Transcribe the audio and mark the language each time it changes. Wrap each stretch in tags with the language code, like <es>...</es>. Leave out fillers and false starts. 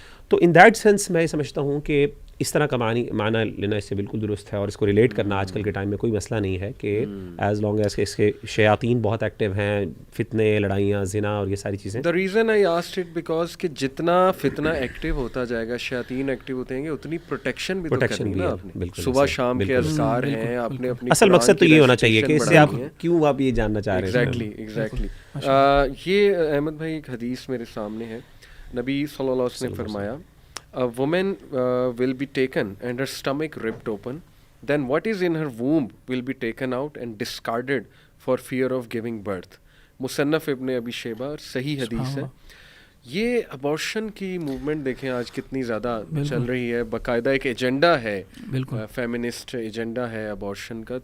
<ur>تو</ur> <en>in that sense</en> <ur>میں سمجھتا ہوں کہ اس طرح کا معنی لینا اس سے بالکل درست ہے, اور اس کو ریلیٹ کرنا آج کل کے ٹائم میں کوئی مسئلہ نہیں ہے کہ</ur> <en>as long as</en> <ur>کہ اس کے شیاطین بہت ایکٹیو ہیں, فتنے, لڑائیاں, زنا اور یہ ساری چیزیں.</ur> <en>the reason I asked it because</en> <ur>کہ جتنا فتنہ ایکٹیو ہوتا جائے گا, شیاطین ایکٹیو ہوتے ہیں گے, اتنی پروٹیکشن بھی تو کرنی ہے آپ نے. صبح شام کے اذکار ہیں, آپ نے اپنی اصل مقصد تو یہ ہونا چاہیے کہ اس سے آپ کیوں آپ یہ جاننا چاہ رہے ہیں.</ur> <en>Exactly.</en> <ur>یہ احمد بھائی ایک حدیث میرے سامنے ہے, نبی صلی اللہ علیہ وسلم نے فرمایا</ur> <en>a woman will be taken and her stomach ripped open, then what is in her womb will be taken out and discarded for fear of giving birth.</en> <ur>مصنف ابن ابی شیبہ, اور صحیح حدیث ہے. یہ ابارشن کی موومنٹ دیکھیں آج کتنی زیادہ چل رہی ہے, باقاعدہ ایک ایجنڈا ہے, فیمنسٹ ایجنڈا ہے ابارشن کا.</ur>